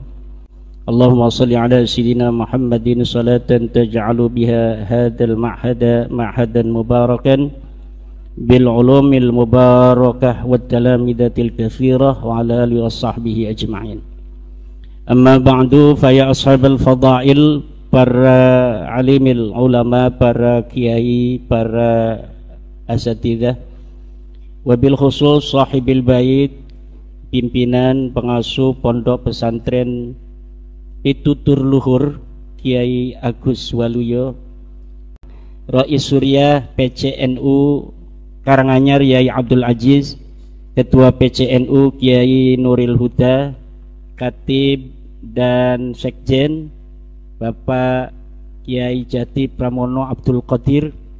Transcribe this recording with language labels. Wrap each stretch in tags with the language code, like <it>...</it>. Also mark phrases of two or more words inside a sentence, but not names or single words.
<ar>اللهم صل على سيدنا محمد صلاة تجعل بها هذا المعهد معهدا مباركا بالعلوم المباركة والتلاميذ الكثيرة وعلى آله وصحبه أجمعين. أما بعد، فيا أصحاب الفضائل,</ar> <id>para</id> <ar>عالمي العلماء,</ar> <id>para kiai, para asatidzah,</id> <ar>وبالخصوص صاحب البيت,</ar> <id>pimpinan pengasuh pondok pesantren Pitutur Luhur Kiai Agus Waluyo, Rais Surya PCNU Karanganyar Yai Abdul Aziz, Ketua PCNU Kiai Nuril Huda, Katib dan Sekjen Bapak Kiai Jati Pramono Abdul Qadir,</id>